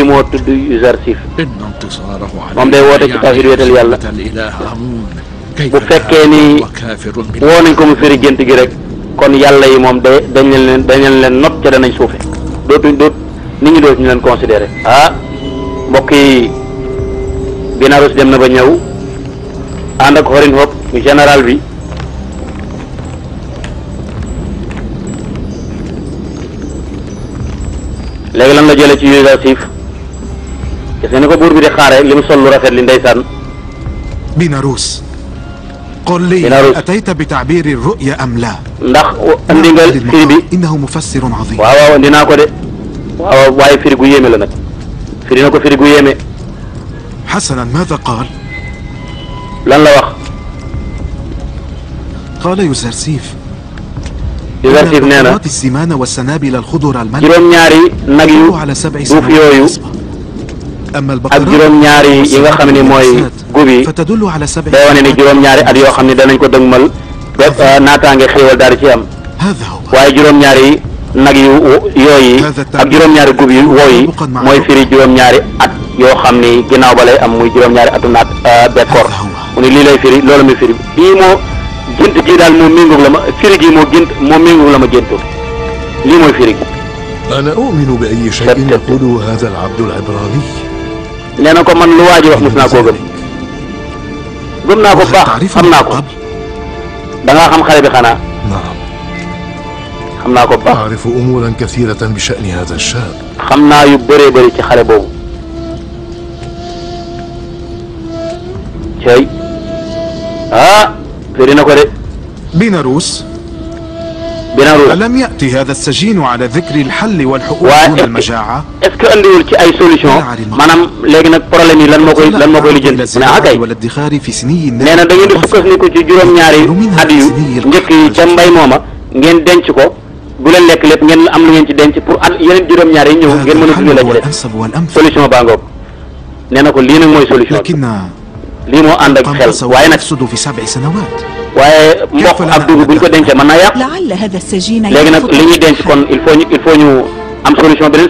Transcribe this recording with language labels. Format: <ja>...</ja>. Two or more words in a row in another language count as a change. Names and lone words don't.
<wo>moo tudd Yuusuf moom day woote ci tawhiid wéetal yàlla bu fekkee ni woo nañ ko mu firi gént gi rek kon yàlla yi moom dañ leen not ca danañ suufe nit ñi dootuñu leen considéré mbokk yi Binarus dem na ba ñëw ànd ak Horin Hop général bi léegi lan la jëlee ci Yuusuf gis nga ni ko buur bi di xaare li mu sol lu rafet li ndeysaan</wo> <ar>Binarus قل لي أتيت بتعبير الرؤيا أم لا؟</ar> <wo>ndax andi nga firi bi</wo> <ar>إنه مفسر عظيم.</ar> <wo>waaw andi naa ko de waaw waaye firi gu yéeme la nag firi na ko firi gu yéeme.</wo> <ar>حسنا ماذا قال؟</ar> <wo>lan la wax.</wo> <ar>قال يوزرسيف</ar> <wo>nee na</wo> <ar>السمان والسنابل الخضر الملح</ar> <wo>juróom-ñaari nag yu duuf yooyu ak juróom-ñaari yi nga xam ne mooy gub yi day wane ni juróom-ñaari at yoo xam ne danañ ko dëgmal bépp naataange xéewal daal di ci am waaye juróom-ñaari nag yu yooyu ak juróom-ñaari gub yu woo yi mooy firi juróom-ñaari at yoo xam ni ginnaaw ba lay am muy juróom-ñaari atu naat bekkoor mu ne lii lay firi loolu muy firi lii moo gént gii daal moo méngoog la ma firi gii moo méngoog la ma géntoon lii mooy firi gi.</wo> <ar>أنا أؤمن بأي شيء يقوله هذا العبد العبراني.</ar> <wo>nee na ko man lu waa ji wax mos naa koo gëm naa ko baax xam naa ko da ngaa xam xale bi xanaa. xam naa ko baax.</wo> <ar>أعرف أمورا كثيرة بشأن هذا الشاب.</ar> <wo>xam naa yu bëree bëri ci xale boobu. cey firi na ko de. Binarus.</wo> <ar>ألم يأتي هذا السجين على ذكر الحل والحقوق دون المجاعة؟</ar> <fr>est-ce que</fr> <wo>andiwul ci ay solution maanaam léegi nag problème yi lan moo koy lijjanti.</wo> <ar>والادخار في سني</ar> <wo>nee na da ngeen di sukkandiku ci juróom-ñaari at yu njëkk yi ca mbay mooma ngeen denc ko bu leen lekk lépp ngeen am lu ngeen ci denc pour at yeneen juróom-ñaari yi ñëw ngeen mën a dundee la ci</wo> <fr>des solution</fr> <wo>baa ngoog nee na ko lii nag mooy solution lii moo ànd ak xel waaye nag waaye mboq ak dugub bu ñu ko dencee mën naa yàqu léegi nag li ñuy denc kon</wo> <fr>il faut</fr> <wo>ñu am solution beneen</wo>